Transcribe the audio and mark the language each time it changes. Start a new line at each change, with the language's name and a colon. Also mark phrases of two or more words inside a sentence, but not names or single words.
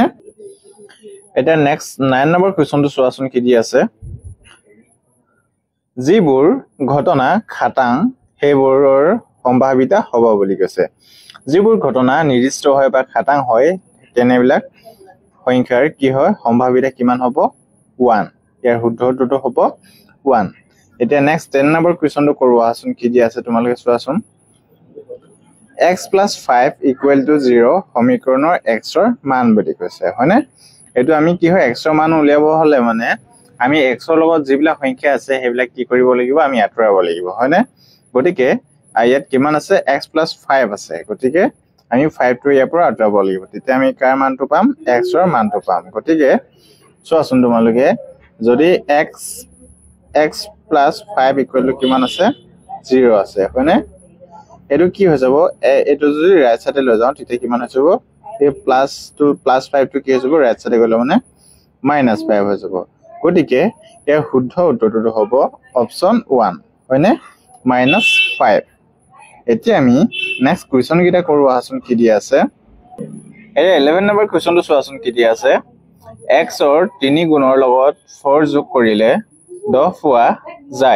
Assamese: এতিয়া নেক্সট 9 নম্বৰ কুৱেশ্যনটো চোৱাচোন কি দি আছে, যিবোৰ ঘটনা খাটাং সেইবোৰৰ সম্ভাৱিতা হ'ব বুলি কৈছে। যিবোৰ ঘটনা নিৰ্দিষ্ট হয় বা খাটাং হয় তেনেবিলাক সংখ্যাৰ কি হয়, সম্ভাৱিতা কিমান হ'ব, 1। ইয়াৰ শুদ্ধ উত্তৰটো হ'ব 1। এতিয়া নেক্সট 10 নম্বৰ কুৱেশ্যনটো কৰোঁ আহাচোন কি দি আছে তোমালোকে চোৱাচোন।
English: x plus 5 equal to 0
Assamese: সমীকৰণৰ x ৰ মান বুলি কৈছে হয়নে এটো আমি কি হয় x ৰ মান উলিয়াব হলে মানে আমি x ৰ লগত যিবিলাক সংখ্যা আছে হেবিলাক কি কৰিব লাগিব আমি আঁতৰাব লাগিব হয়নে গতিকে ইয়াত কিমান আছে x plus 5 আছে গতিকে আমি 5 টো ইয়াৰ পৰা আঁতৰাব লাগিব তেতিয়া আমি কাৰ মানটো পাম x ৰ মানটো পাম গতিকে চোৱাচোন তোমালোকে যদি
English: x plus 5 equal to
Assamese: কিমান আছে 0 আছে হয়নে এটো কি হৈ যাব এটো যদি
English: right side
Assamese: লৈ যাও তেতিয়া কিমান হৈ যাব এই প্লাস 5 টো কি হৈ যাব
English: right side
Assamese: গলে মানে -5 হৈ যাব গতিকে ইয়াৰ শুদ্ধ উত্তৰটো হ'ব
English: option 1
Assamese: হয়নে -5 এতিয়া আমি
English: next question
Assamese: কিটা কৰো আহাচোন কি দিয়া আছে এই 11 নম্বৰ কোৱেশ্চনটো চোৱাচোন কি দিয়া আছে x ৰ 3 গুণৰ লগত 4 যোগ কৰিলে 10 পোৱা যায়